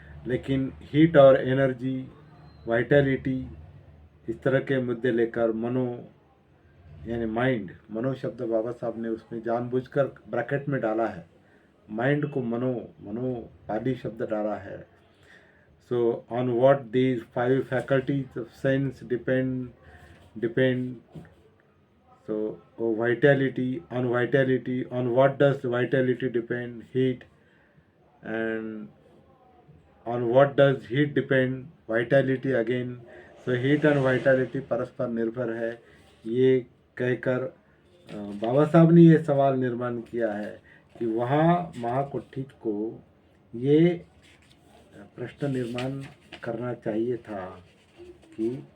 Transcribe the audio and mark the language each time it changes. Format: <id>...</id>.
<hi>लेकिन हीट और energy, vitality, इस तरह के मुद्दे लेकर यानी माइंड, मनो शब्द बाबा साहब ने उसमें जानबूझकर ब्रैकेट में डाला है, माइंड को मनो पाली शब्द डाला है।</hi> <en>So on what these 5 faculties of sense depend, so on vitality, on what does vitality depend? Heat. And on what does heat depend? Vitality again. So heat and vitality</en> <hi>परस्पर निर्भर है, ये कहकर बाबा साहब ने ये सवाल निर्माण किया है कि वहाँ महाकुठित को ये प्रश्न निर्माण करना चाहिए था कि</hi>